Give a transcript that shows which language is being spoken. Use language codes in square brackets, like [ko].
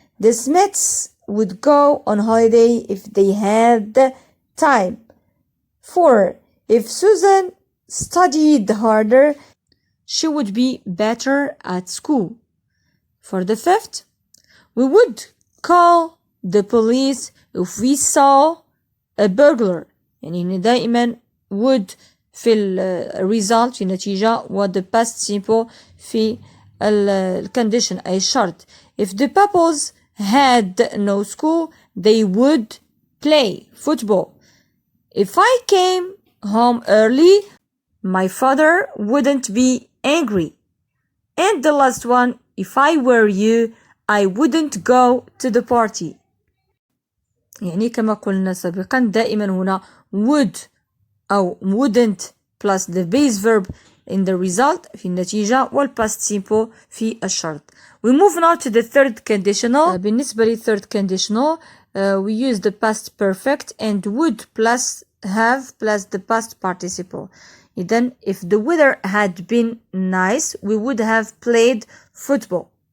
[en] The Smiths would go on holiday if they had the time. 4. If Susan studied harder, she would be better at school. For the fifth, we would call the police if we saw a burglar. [ar] يعني هنا دائما would في result في نتيجة و [en] the past simple [ar] في condition أي شرط. [en] If the pupils had no school they would play football. If I came home early my father wouldn't be angry. And the last one, if I were you I wouldn't go to the party. [ar] يعني كما قلنا سابقا دائما هنا would أو wouldn't [en] plus the base verb in the result [ar] في النتيجة والpast simple في الشرط. [en] We move now to the third conditional. [ar] بالنسبة لل [en] third conditional we use the past perfect and would plus have plus the past participle. Then if the weather had been nice we would have played football.